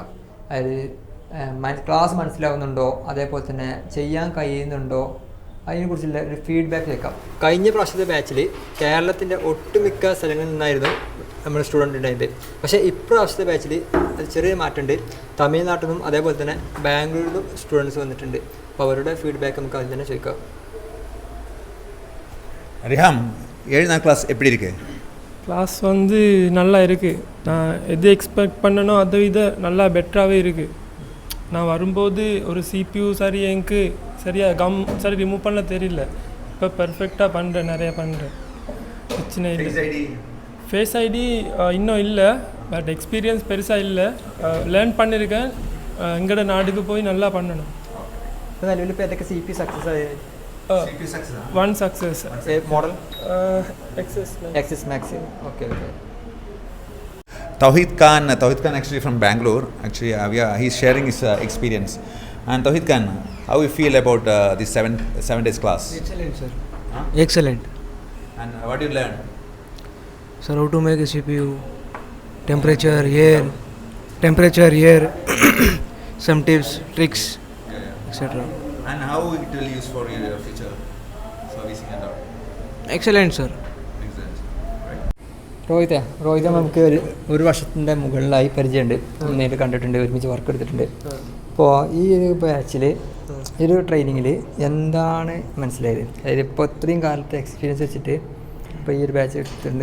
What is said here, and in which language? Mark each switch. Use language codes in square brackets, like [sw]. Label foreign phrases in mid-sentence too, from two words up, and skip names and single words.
[ml] അതായത് ക്ലാസ് മനസ്സിലാവുന്നുണ്ടോ, അതേപോലെ തന്നെ ചെയ്യാൻ കഴിയുന്നുണ്ടോ, അതിനെക്കുറിച്ചുള്ള ഒരു ഫീഡ്ബാക്ക് കേൾക്കാം. കഴിഞ്ഞ പ്രാവശ്യത്തെ ബാച്ചിൽ കേരളത്തിൻ്റെ ഒട്ടുമിക്ക സ്ഥലങ്ങളിൽ നിന്നായിരുന്നു നമ്മുടെ സ്റ്റുഡൻറ്റ് ഉണ്ടായത്. പക്ഷേ ഇപ്രാവശ്യത്തെ ബാച്ചിൽ അത് ചെറിയ മാറ്റമുണ്ട്. തമിഴ്നാട്ടിൽ നിന്നും അതേപോലെ തന്നെ ബാംഗ്ലൂരിൽ നിന്നും സ്റ്റുഡൻസ് വന്നിട്ടുണ്ട്. അപ്പോൾ അവരുടെ ഫീഡ്ബാക്ക് നമുക്ക് അതിൽ തന്നെ ചോദിക്കാം. [ta] ரிஹாம் 7ஆம் கிளாஸ் எப்படி இருக்கு? கிளாஸ் வந்து நல்லா இருக்குது. நான் எது எக்ஸ்பெக்ட் பண்ணனோ அதை விட நல்லா பெட்டராகவே இருக்குது. நான் வரும்போது ஒரு CPU எனக்கு சரியாக சரி ரிமூவ் பண்ண தெரியல. இப்போ பெர்ஃபெக்டாக பண்ணுறேன், நிறையா பண்ணுறேன், பிரச்சனை இல்லை. ஃபேஸ் ஐடி இன்னும் இல்லை, [en] but experience [ta] பெருசாக இல்லை. லேர்ன் பண்ணியிருக்கேன். எங்களோட நாட்டுக்கு போய் நல்லா பண்ணணும். [ml] നിലവിൽ ഇപ്പോൾ ഏതൊക്കെ CPU സക്സസ് ആയി? [en] One success. Model? XS Max. Okay. Tawhid Khan actually from Bangalore. Actually, he's sharing his experience. And Tawhid Khan, how you feel about this 7 days class? Excellent, sir. Excellent. And what did you learn? Sir, how to make a CPU, temperature, air, some tips, tricks, etc. And how it will use for your future servicing and all? Excellent, sir. [ml] റോഹിത നമുക്ക് ഒരു വർഷത്തിൻ്റെ മുകളിലായി പരിചയമുണ്ട്, നേരിട്ട് കണ്ടിട്ടുണ്ട്, ഒരുമിച്ച് വർക്ക് എടുത്തിട്ടുണ്ട്. അപ്പോൾ ഈ ഒരു ബാച്ചിൽ ഈ ഒരു ട്രെയിനിങ്ങിൽ എന്താണ് മനസ്സിലായത്? അതായത് ഇപ്പോൾ ഇത്രയും കാലത്തെ എക്സ്പീരിയൻസ് വെച്ചിട്ട് ഇപ്പോൾ ഈ ഒരു ബാച്ച് എടുത്തിട്ടുണ്ട്.